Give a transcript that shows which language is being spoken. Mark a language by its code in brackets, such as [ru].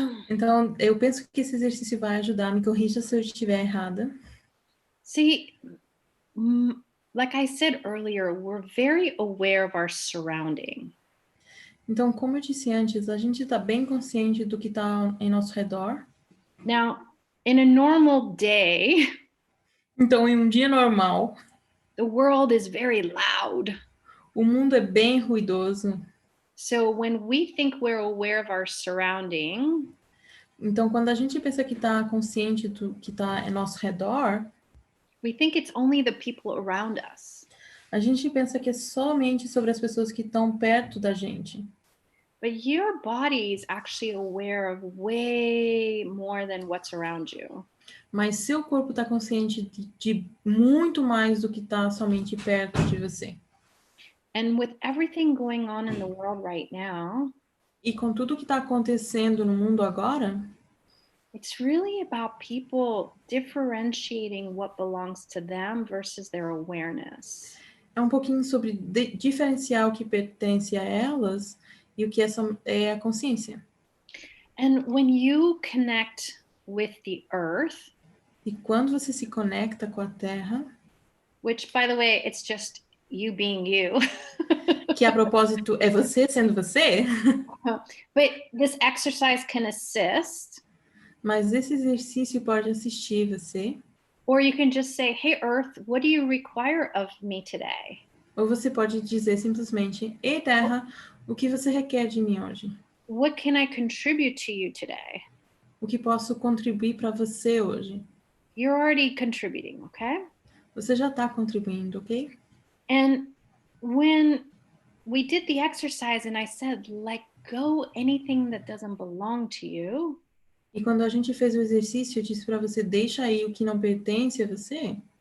[pt] Então, eu penso que esse exercício vai ajudar. Me corrija se eu estiver errada. [en] See, like I said earlier, we're very aware of our surrounding. [pt] Então, como eu disse antes, a gente está bem consciente do que está em nosso redor. [en] Now, in a normal day, [pt] Então, em um dia normal, [en] the world is very loud. [pt] o mundo é bem ruidoso. [en] So when we think we're aware of our surrounding, [pt] então, quando a gente pensa que está consciente do que está em nosso redor, [en] we think it's only the people around us. [pt] A gente pensa que é somente sobre as pessoas que estão perto da gente. [en] But your body is actually aware of way more than what's around you. [pt] Mas seu corpo está consciente de muito mais do que está somente perto de você. [en] And with everything going on in the world right now, [pt] e com tudo que está acontecendo no mundo agora, [en] it's really about people differentiating what belongs to them versus their awareness. [pt] É um pouquinho sobre diferenciar o que pertence a elas e o que é a consciência. [en] And when you connect with the earth, [pt] e quando você se conecta com a Terra, [en] which, by the way, it's just you being you. [pt] que a propósito é você sendo você. [en] But this exercise can assist. [pt] Mas esse exercício pode assistir você. [en] Or you can just say, hey, Earth, what do you require of me today? [pt] Ou você pode dizer simplesmente, ei, Terra, o que você requer de mim hoje? [en] What can I contribute to you today? [pt] O que posso contribuir para você hoje? [en] You're already contributing, okay? [pt] Você já está contribuindo, ok? [en] And when we did the exercise and I said, let go anything that doesn't belong to you. [pt] E quando a gente fez o exercício, eu disse para você, deixa aí o que não pertence a você.